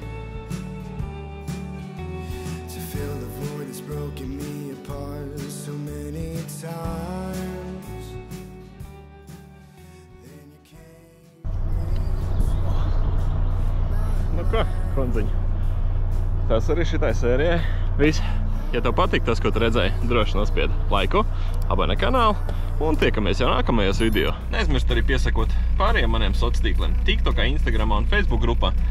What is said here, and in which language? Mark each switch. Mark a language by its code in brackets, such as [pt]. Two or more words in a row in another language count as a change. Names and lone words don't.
[en] to fill the void that's broken me apart so many times. Then you came. [lv] Nu ko, konziņ. Tas arī šitai sērijai. Viss. Ja tev patīk tas, ko tu redzēji, droši nospied laiku, abonē kanālu un tiekamies jau nākamajos video. Neaizmirst arī piesakot pārējiem maniem sociāliem tīkliem, TikTokā, Instagramā un Facebook grupā.